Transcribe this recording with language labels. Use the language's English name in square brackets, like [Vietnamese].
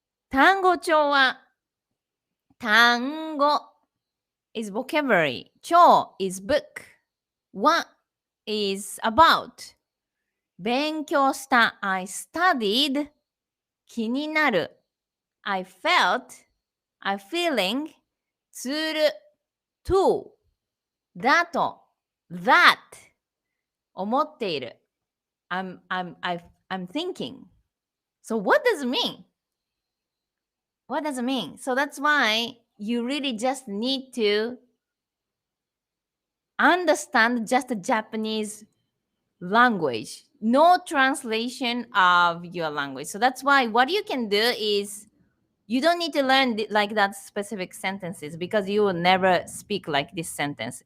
[Japanese] 単語帳は単語 [English] is vocabulary. 帳 is book. は is about. [Japanese] 勉強した [English] I studied. [Japanese] 気になる [English] I felt. I feeling. する to. だと that. [Japanese] 思っている [English] I'm thinking. So what does it mean? What does it mean? So that's why you really just need to understand just the Japanese language, no translation of your language. So that's why what you can do is you don't need to learn like that specific sentences, because you will never speak like this sentence.